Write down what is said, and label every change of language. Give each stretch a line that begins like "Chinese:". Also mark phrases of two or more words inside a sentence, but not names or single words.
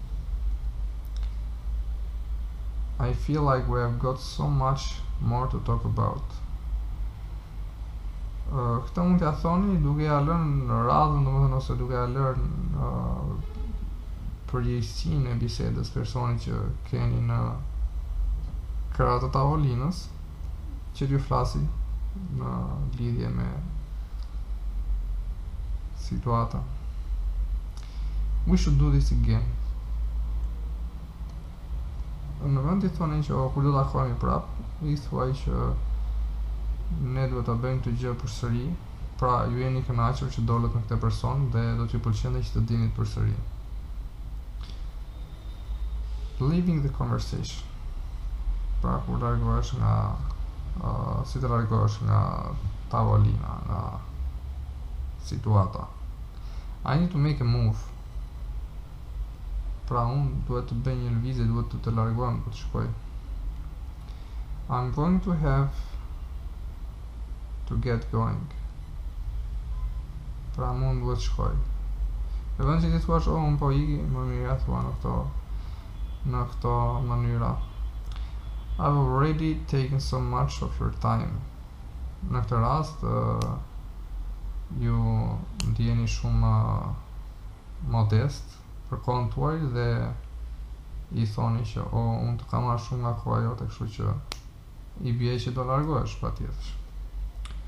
English: I feel like we have got so much more to talk about.
Albanian: Këtë mund t'ja thoni duke ja lënë në radhën, domethënë, ose duke ja lënë përgjegjësinë e bisedës personit që keni në krah të tavolinës, që t'ju flasi në lidhje me situata.
English: We should do this again.
Albanian: Në vend të thonin që kur do ta takojmë prap, i thuaj që ne duhet ta bëjmë këtë gjë përsëri. Pra ju jeni kënaqur që dolët me këtë person dhe do t'ju pëlqente që të dinit përsëri.
English: Leaving the conversation.
Albanian: Pra kur largohesh nga si të largohesh nga tavolina, nga situata.
English: I need to make a move.
Albanian: Pra unë duhet të bëj një lëvizje, duhet të largohem për të shkoj.
English: I'm going to have to get going.
Albanian: Pra mund duhet të shkoj. E vend që ti thuash, unë po iki, më mirë thua në këto mënyra.
English: I've already taken so much of your time.
Albanian: Në këtë rast, ju ndjeni shumë modest për kohën tuaj dhe i thoni që unë të kam marrë shumë nga koha jote, kështu që i bie që do largohesh patjetër.